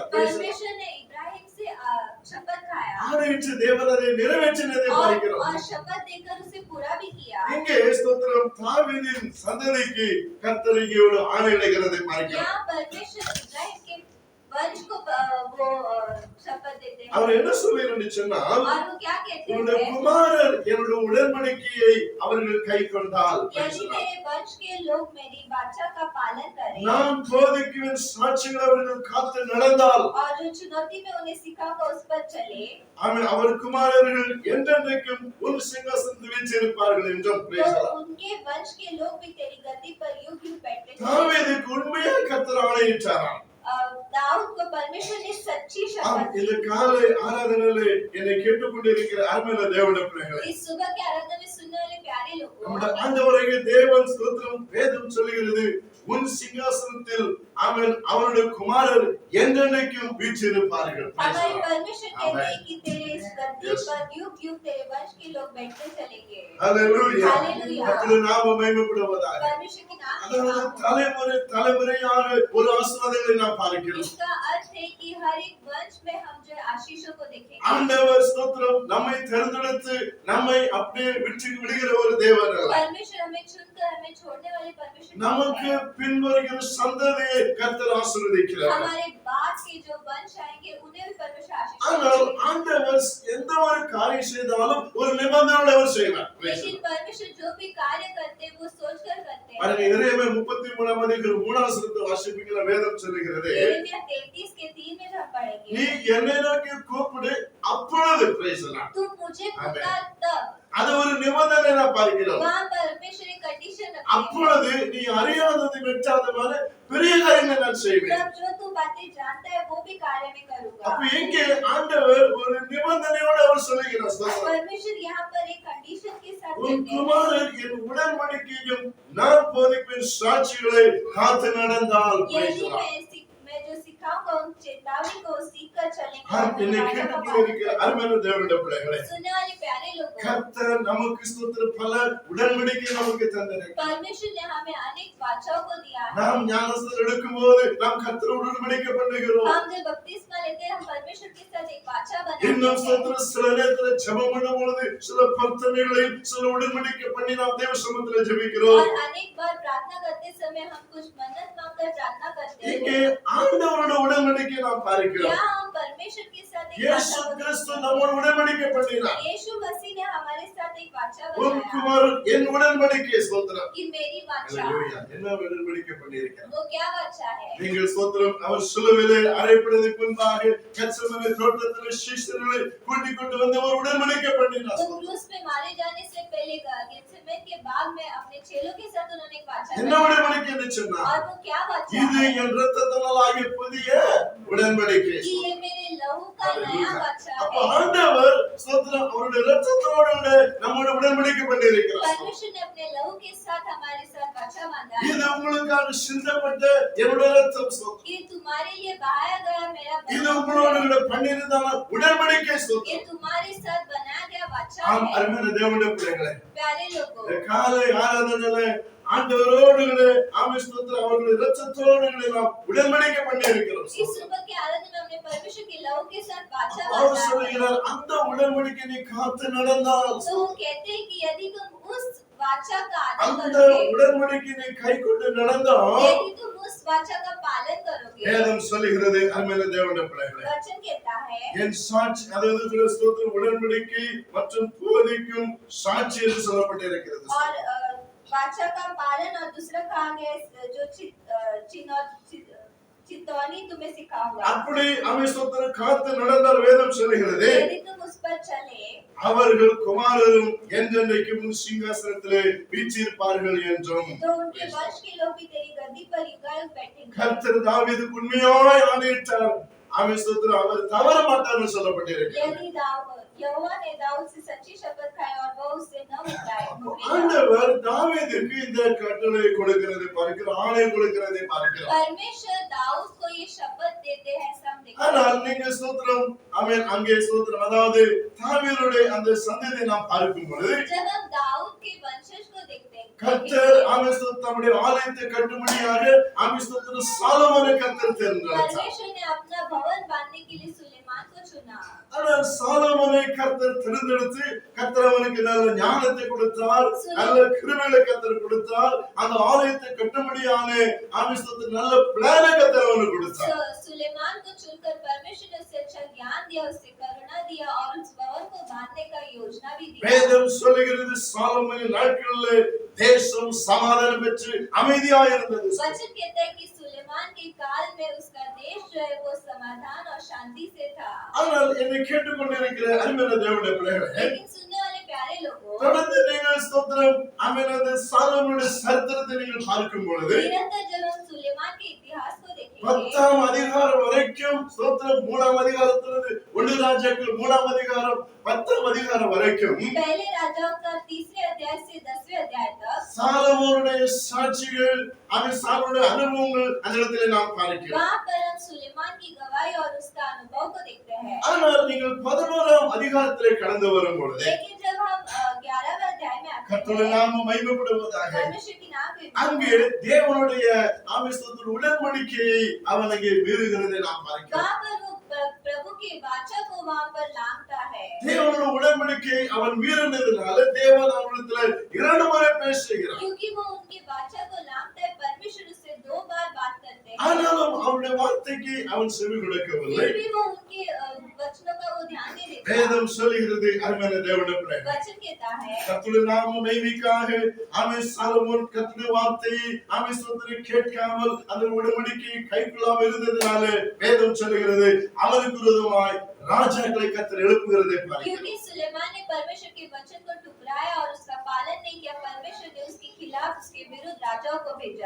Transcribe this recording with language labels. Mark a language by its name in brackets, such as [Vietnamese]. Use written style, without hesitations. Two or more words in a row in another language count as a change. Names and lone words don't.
[Hindi] परमेश्वर ने इब्राहिम से शपथ खाया [Tamil] ஆணையிட்டு தேவன் அதை நிறைவேற்றினதை பார்க்கிறோம். [Hindi] और शपथ देकर उसे पूरा भी किया। [Tamil] இங்கே ஸ்தோத்திரம் தாவீதின் சந்ததிக்கு கர்த்தர் இங்கே ஒரு ஆணையிடுகிறதை பார்க்கிறோம். [Hindi] यहाँ परमेश्वर इब्राहिम के वंश को वो शपथ देते हैं [Tamil] அவர் என்ன சொல்றார் என்று சொன்னால், [Hindi] और वो क्या कहते [Tamil] என்னுடைய [Hindi] हैं? [Tamil] குமாரர் என்னுடைய உடன்படிக்கையை அவர்கள் கைக்கொண்டால் [Hindi] यदि मेरे वंश के लोग मेरी वाचा का पालन करें [Tamil] நான் போதிக்கும் சாட்சிகள் அவர்கள் காத்து நடந்தால் [Hindi] और जो चुनौती में उन्हें सिखाऊंगा उस पर चले, [Tamil] அவர் குமாரர்கள் என்றென்றைக்கும் உன் சிங்காசனத்தில் வீற்றிருப்பார்கள் என்றும் [Hindi] तो [Tamil] பேசலாம். [Hindi] उनके वंश के लोग भी तेरी गद्दी पर युग युग बैठे चले। [Tamil] தாவீதுக்கு உண்மையாக கர்த்தர் ஆணையிட்டாராம். [Hindi] दाऊद को परमेश्वर ने सच्ची [Tamil] ஆம், [Hindi] शपथ [Tamil] இந்த [Hindi] दी। [Tamil] காலை ஆராதனையிலே என்னை கேட்டுக்கொண்டிருக்கிற அருமையான தேவனுடைய பிள்ளைகளே, [Hindi] इस सुबह के आराधना में सुनने वाले प्यारे लोगों, [Tamil] நம்முடைய ஆண்டவராகிய தேவன் ஸ்தோத்திரம் வேதம் சொல்லுகிறது உன் சிங்காசனத்தில் அவருடைய குமாரர் என்றென்றைக்கும் வீற்றிருப்பார்கள். [Hindi] हमारे परमेश्वर कहते Amen. हैं कि तेरे इस गद्दी Yes. पर युग युग तेरे वंश के लोग बैठते चलेंगे। [Tamil] ஹல்லேலூயா. Hallelujah. கர்த்தருடைய நாமம் மகிமைப்படுவதாக. [Hindi] परमेश्वर के नाम [Tamil] அதாவது [Hindi] में नाम हो। [Tamil] தலைமுறை தலைமுறையாக ஒரு ஆசீர்வாதங்களை நாம் பார்க்கிறோம். [Hindi] इसका अर्थ है कि हर एक वंश में हम जो है आशीषों को देखेंगे। [Tamil] ஆண்டவர் ஸ்தோத்திரம் நம்மை தேர்ந்தெடுத்து நம்மை அப்படியே விட்டு விடுகிற ஒரு தேவன் அல்ல. [Hindi] परमेश्वर हमें चुनकर हमें छोड़ने वाले परमेश्वर नहीं [Tamil] நமக்கு [Hindi] है। [Tamil] பின்வருகிற சந்ததியை கர்த்தர் ஆசீர்வதிக்கிறார். [Hindi] हमारे बाद के जो वंश आएंगे उन्हें भी परमेश्वर आशीष [Tamil] ஆனால் [Hindi] देंगे। [Tamil] ஆண்டவர் எந்த ஒரு காரியம் செய்தாலும் ஒரு நிபந்தனையோடு அவர் செய்வார். [Hindi] लेकिन परमेश्वर जो भी कार्य करते हैं वो सोचकर करते हैं। [Tamil] பாருங்க எரேமியா 33 அதிகாரம் 3 வசனத்தை வாசிப்பீங்களா? வேதம் சொல்லுகிறது [Hindi] यिर्मयाह 33 के 3 में हम पढ़ेंगे, [Tamil] நீ என்னை நோக்கி கூப்பிடு அப்பொழுது பேசலாம். [Hindi] तू मुझे पुकार तब। [Tamil] அது ஒரு நிபந்தனை நான் பார்க்கிறோம். [Hindi] वहाँ परमेश्वर एक कंडीशन रखते हैं, [Tamil] அப்பொழுது நீ அறியாதது வெட்டாதமான பெரிய காரியங்களை நான் செய்வேன். [Hindi] तब जो तू बातें जानता है वो भी कार्य में करूंगा। [Tamil] அப்ப இங்கே ஆண்டவர் ஒரு நிபந்தனையோடு அவர் சொல்லுகிறார். ஸ்தோத்திரம். [Hindi] परमेश्वर यहाँ पर एक कंडीशन के साथ [Tamil] உன் [Hindi] कहते हैं, [Tamil] குமாரர் என் உடன்படிக்கையும் நான் போதிப்பின் சாட்சிகளை காத்து நடந்தால் [Hindi] यदि [Tamil] பேசலாம். [Hindi] मैं जो सिखाऊंगा उन चेतावनी को सीख कर चलेंगे और [Tamil] ஆம், என்னை [Hindi] वाचा का [Tamil] கேட்டுக்கொண்டு [Hindi] पालन [Tamil] இருக்கிற [Hindi] करेंगे। [Tamil] அருமையான தேவனுடைய பிள்ளைகளே, [Hindi] सुनने वाले प्यारे लोगों, [Tamil] கர்த்தர் நமக்கு ஸ்தோத்திரம் பல உடன்படிக்கை நமக்கு தந்திருக்கிறார். [Hindi] परमेश्वर ने हमें अनेक वाचाओं को दिया है। [Tamil] நாம் ஞானஸ்நானம் எடுக்கும்போது நாம் கர்த்தரோடு உடன்படிக்கை பண்ணுகிறோம். [Hindi] हम जब बपतिस्मा लेते हैं हम परमेश्वर के साथ एक वाचा [Tamil] இன்னும் [Hindi] बनाते हैं। [Tamil] ஸ்தோத்திரம் சில நேரத்துல ஜெபம் பண்ணும் பொழுது சில பிரார்த்தனைகளையும் சில உடன்படிக்கை பண்ணி நாம் தேவ சமூகத்துல ஜெபிக்கிறோம். [Hindi] और अनेक बार प्रार्थना करते समय हम कुछ मन्नत मांगकर प्रार्थना करते [Tamil] இங்கே [Hindi] हैं। [Tamil] ஆண்டவரோட உடன்படிக்கை நாம் பார்க்கிறோம். [Hindi] यहाँ हम परमेश्वर के साथ एक [Tamil] இயேசு [Hindi] वाचा [Tamil] கிறிஸ்து [Hindi] बनाते [Tamil] நம்மோடு உடன்படிக்கை பண்ணினார். [Hindi] हैं। यीशु मसीह ने हमारे साथ एक वाचा [Tamil] உன் [Hindi] बनाया [Tamil] குமாரன் என் உடன்படிக்கை ஸ்தோத்திரம். [Hindi] कि मेरी वाचा, [Tamil] அல்லேலூயா. என்ன உடன்படிக்கை பண்ணியிருக்கிறார்? [Hindi] वो क्या वाचा है? [Tamil] நீங்கள் ஸ்தோத்திரம் அவர் சிலுவையிலே அறையப்படுவதற்கு முன்பாக கெத்செமனே தோட்டத்திலே சீஷர்களை கூட்டிக் கொண்டு வந்து ஒரு உடன்படிக்கை பண்ணினார். [Hindi] वो क्रूस पे मारे जाने से पहले गेत्सेमने के बाग में अपने चेलों के साथ उन्होंने एक वाचा [Tamil] என்ன [Hindi] बनाया। [Tamil] உடன்படிக்கை என்று சொன்னார்? [Hindi] और वो क्या वाचा [Tamil] இது [Hindi] है? [Tamil] என் இரத்தத்தினாலாகிய புதிய உடன்படிக்கை. [Hindi] कि ये मेरे लहू का नया वाचा [Tamil] அப்ப [Hindi] है। [Tamil] ஆண்டவர் ஸ்தோத்திரம் அவருடைய இரத்தத்தோடு நம்மோடு உடன்படிக்கை பண்ணியிருக்கிறார். [Hindi] परमेश्वर ने अपने लहू के साथ हमारे साथ वाचा बांधा है। [Tamil] இது உங்களுக்காக சிந்தப்பட்ட என்னுடைய இரத்தம் ஸ்தோத்திரம். [Hindi] ये तुम्हारे लिए बहाया गया मेरा [Tamil] இது [Hindi] बलिदान [Tamil] உங்களோடு [Hindi] है। [Tamil] பண்ணியிருந்தான உடன்படிக்கை [Hindi] ये [Tamil] ஸ்தோத்திரம். [Hindi] तुम्हारे साथ बनाया गया वाचा [Tamil] ஆம், [Hindi] है। [Tamil] அருமையான தேவனுடைய பிள்ளைகளே, [Hindi] प्यारे लोगों, [Tamil] இந்த காலை ஆராதனையில ஆண்டவரோடு ஆமென் ஸ்தோத்திரம் அவருடைய இரத்தத்தோடு நாம் உடன்படிக்கை பண்ணியிருக்கிறோம். [Hindi] इस सुबह के आराधना में हमने परमेश्वर के लहू के साथ वाचा [Tamil] அவர் [Hindi] बांधा है। [Tamil] சொல்கிறார் அந்த உடன்படிக்கை நீ காத்து நடந்தால் [Hindi] तो वो कहते हैं कि यदि तुम उस वाचा का आदर [Tamil] அந்த [Hindi] करोगे, [Tamil] உடன்படிக்கை நீ கைக்கொண்டு நடந்தால் [Hindi] यदि तुम उस वाचा का पालन करोगे, [Tamil] வேதம் சொல்லுகிறது அருமையான தேவனுடைய பிள்ளைகளே, [Hindi] वचन कहता है [Tamil] என் சாட்சி அதாவது ஸ்தோத்திரம் உடன்படிக்கை மற்றும் போதிக்கும் சாட்சி என்று சொல்லப்பட்டிருக்கிறது. [Hindi] और वाचा का पालन और दूसरा कहा गया है, जो चितौनी तुम्हें सिखाऊंगा। [Tamil] அப்படி ஆமென் ஸ்தோத்திரம் காத்து நடந்தால் வேதம் சொல்லுகிறது [Hindi] यदि तुम उस पर चले [Tamil] அவர்கள் குமாரரும் என்றென்றைக்கும் சிங்காசனத்திலே வீற்றிருப்பார்கள் என்றும் [Hindi] तो उनके वंश के लोग भी तेरी गद्दी पर युगायुग बैठेंगे। [Tamil] கர்த்தர் தாவீதுக்கு உண்மையாய் ஆணையிட்டார். ஆமென் ஸ்தோத்திரம் அவர் தவற மாட்டார்னு சொல்லப்பட்டிருக்கிறது. [Hindi] यदि यहोवा ने दाऊद से सच्ची शपथ खाई और वह उससे न मुकराए। [Tamil] ஆண்டவர் தாவீதுக்கு இந்த கட்டளை கொடுக்கிறதை பார்க்கிறோம், ஆணை கொடுக்கிறதை பார்க்கிறோம். [Hindi] परमेश्वर दाऊद को ये शपथ देते हैं, सब देखते [Tamil] ஆனால் [Hindi] हैं। [Tamil] நீங்க ஸ்தோத்திரம் ஆமென் அங்கே ஸ்தோத்திரம் அதாவது தாவீதுடைய அந்த சந்ததியை நாம் பார்க்கும் பொழுது [Hindi] जब हम दाऊद के वंशज को देखते हैं, [Tamil] கர்த்தர் ஆமென் ஸ்தோத்திரம் தம்முடைய ஆலயத்தை கட்டும்படியாக ஆமென் ஸ்தோத்திரம் சாலமோனை கர்த்தர் தேர்ந்தெடுத்தார். [Hindi] परमेश्वर ने अपना भवन बांधने के लिए सुलेमान को चुना। [Tamil] ஆனால் சாலமோனை கர்த்தர் தேர்ந்தெடுத்து கர்த்தர் அவனுக்கு நல்ல ஞானத்தை கொடுத்தார், நல்ல கிருபையை கர்த்தர் கொடுத்தார், அந்த ஆலயத்தை கட்டும்படியான ஆமென் ஸ்தோத்திரம் நல்ல பிளானை கர்த்தர் அவனுக்கு கொடுத்தார். [Hindi] सुलेमान को चुनकर परमेश्वर ने उसे अच्छा ज्ञान दिया, उससे करुणा दिया और उस भवन को बांधने का योजना भी दी। [Tamil] வேதம் சொல்லுகிறது சாலமோனின் நாட்களிலே தேசம் சமாதானம் பெற்று அமைதியாக இருந்தது. [Hindi] वचन कहता है कि सुलेमान के काल में उसका देश जो है वो समाधान और शांति से था। [Tamil] ஆனால் என்னை கேட்டுக்கொண்டிருக்கிற அருமையான தேவனுடைய பிள்ளைகளே, [Hindi] लेकिन सुनने वाले प्यारे लोगों, [Tamil] தொடர்ந்து நீங்கள் ஸ்தோத்திரம் ஆமென் அந்த சாலமோனுடைய சரித்திரத்தை நீங்கள் பார்க்கும் பொழுது [Hindi] निरंतर जब हम सुलेमान के इतिहास को देखेंगे, [Tamil] 10ஆம் அதிகாரம் வரைக்கும் ஸ்தோத்திரம் 3ஆம் அதிகாரத்திலிருந்து 1 ராஜாக்கள் 3ஆம் அதிகாரம் 10ஆம் அதிகாரம் வரைக்கும் [Hindi] पहले राजाओं का 3रे अध्याय से 10वें अध्याय तक [Tamil] சாலமோனுடைய சாட்சிகள் அவன் சாலமோனுடைய அனுபவங்கள் அந்த இடத்திலே நாம் பார்க்கிறோம். [Hindi] वहाँ पर हम सुलेमान की गवाही और उसका अनुभव को देखते हैं। [Tamil] ஆனால் நீங்கள் 11ஆம் அதிகாரத்திலே கடந்து வரும் பொழுது [Hindi] लेकिन जब हम 11वें अध्याय में आते [Tamil] கர்த்தருடைய [Hindi] हैं, [Tamil] நாமம் மகிமைப்படுவதாக [Hindi] परमेश्वर की नाम के [Tamil] அங்கே தேவனுடைய ஆமென் ஸ்தோத்திரம் உடன்படிக்கையை அவன் அங்கே மீறுகிறதை நாம் பார்க்கிறோம். [Hindi] वहाँ पर वो प्रभु के वाचा को वहाँ पर लांघता है। [Tamil] தேவனுடைய உடன்படிக்கையை அவன் மீறினதுனால தேவன் அவனிடத்துல 2 முறை பேசுகிறார். [Hindi] क्योंकि वो उनके वाचा को लांघता है, परमेश्वर उससे 2 बार बात करते हैं। [Tamil] ஆனாலும் அவருடைய வார்த்தைக்கு அவன் செவி கொடுக்கவில்லை. [Hindi] फिर भी वो उनके वचनों का वो ध्यान नहीं देता। [Tamil] வேதம் சொல்லுகிறது அருமையான தேவனுடைய பிள்ளைகளே, [Hindi] वचन कहता है [Tamil] கர்த்தருடைய நாம மகிமைக்காக அவன் சாலமோன் கர்த்தருடைய வார்த்தையை அவன் ஸ்தோத்திரம் கேட்காமல் அந்த உடன்படிக்கையை கைக்கொள்ளாமல் இருந்ததினால வேதம் சொல்லுகிறது அவனுக்கு விரோதமாய் ராஜாக்களை கர்த்தர் எழுப்புகிறதை பார்க்கிறோம். [Hindi] क्योंकि सुलेमान ने परमेश्वर के वचन को ठुकराया और उसका पालन नहीं किया, परमेश्वर ने उसके खिलाफ उसके विरुद्ध राजाओं को भेजा।